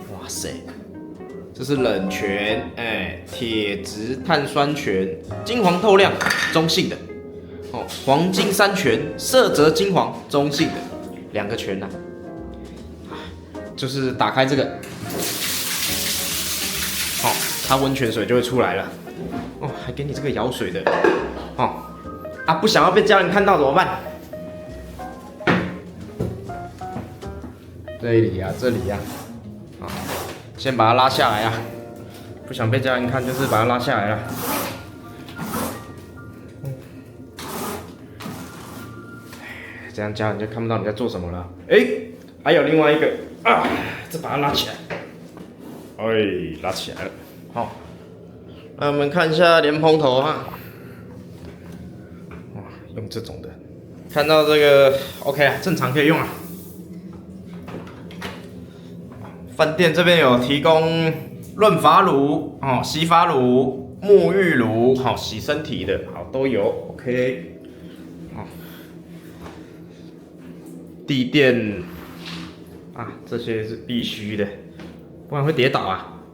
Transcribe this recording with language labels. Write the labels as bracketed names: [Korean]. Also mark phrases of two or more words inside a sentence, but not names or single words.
[Chinese] 哇塞，這是冷泉，鐵質碳酸泉，金黃透亮，中性的，黃金山泉，色澤金黃，中性的，2個泉啊，就是打開這個，它溫泉水就會出來了，還給你這個舀水的，不想要被家人看到怎麼辦？這裡呀，先把它拉下來啊！不想被家人看，就是把它拉下來了。這樣家人就看不到你在做什麼了。還有另外一個啊，再把它拉起來。拉起來了。好，那我們看一下蓮蓬頭哈。哇，用這種的，看到這個 OK 啊，正常可以用啊。飯店這邊有提供潤髮乳、洗髮乳、沐浴乳、洗身體的，好都有 OK。好，地墊啊，這些是必須的，不然會跌倒啊。